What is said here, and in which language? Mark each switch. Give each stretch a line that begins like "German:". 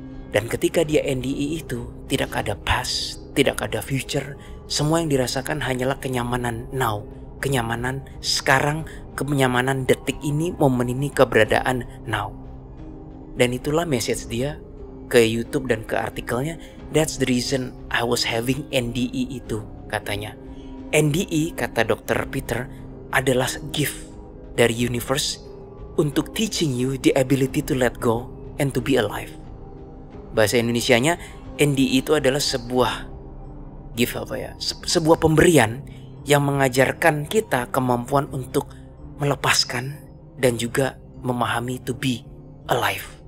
Indonesian: Dan ketika dia NDE itu, tidak ada past, tidak ada future, semua yang dirasakan hanyalah kenyamanan now, kenyamanan sekarang, kenyamanan detik ini, momen ini, keberadaan now. Dan itulah message dia ke YouTube dan ke artikelnya.
English: That's the reason I was having NDE
Indonesian: itu, katanya. NDE, kata Dr.
English: Peter,
Indonesian: adalah gift dari universe untuk
English: teaching you the ability to let go and to be alive.
Indonesian: Bahasa Indonesianya, NDE itu adalah sebuah gift sebuah pemberian yang mengajarkan kita kemampuan untuk melepaskan dan juga memahami
English: to be alive.